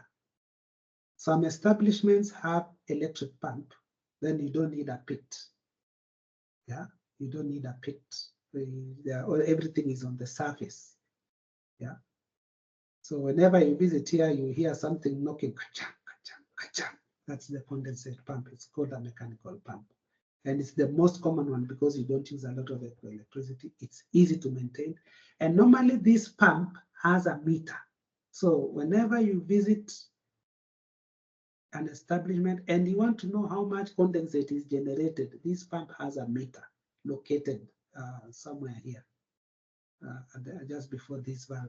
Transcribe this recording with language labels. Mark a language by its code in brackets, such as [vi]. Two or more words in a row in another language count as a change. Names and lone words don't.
[en] Some establishments have electric pump. Then you don't need a pit. Yeah, you don't need a pit. Everything is on the surface. Yeah. So whenever you visit here, you hear something knocking, ka-chang, ka-chang, ka-chang. That's the condensate pump. It's called a mechanical pump. And it's the most common one because you don't use a lot of electricity. It's easy to maintain. And normally this pump has a meter. So whenever you visit an establishment and you want to know how much condensate is generated, this pump has a meter located somewhere here, just before this valve.